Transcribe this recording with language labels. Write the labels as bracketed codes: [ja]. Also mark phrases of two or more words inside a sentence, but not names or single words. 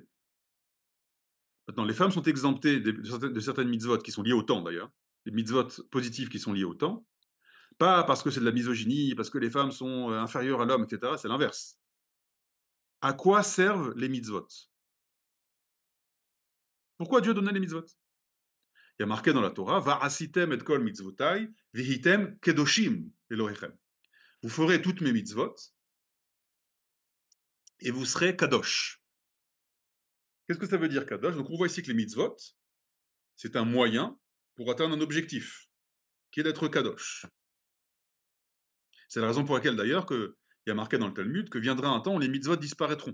[fr] Maintenant, les femmes sont exemptées de certaines mitzvot qui sont liées au temps d'ailleurs, les mitzvot positives qui sont liées au temps, pas parce que c'est de la misogynie, parce que les femmes sont inférieures à l'homme, etc. C'est l'inverse. À quoi servent les mitzvot? Pourquoi Dieu donnait les mitzvot? Il y a marqué dans la Torah, [he] ועשיתם את כל מצותי, והייתם קדשים לאלהיכם. [fr] Vous ferez toutes mes mitzvot et vous serez kadosh. Qu'est-ce que ça veut dire kadosh? Donc on voit ici que les mitzvot, c'est un moyen pour atteindre un objectif, qui est d'être kadosh. C'est la raison pour laquelle d'ailleurs il y a marqué dans le Talmud que viendra un temps où les mitzvot disparaîtront.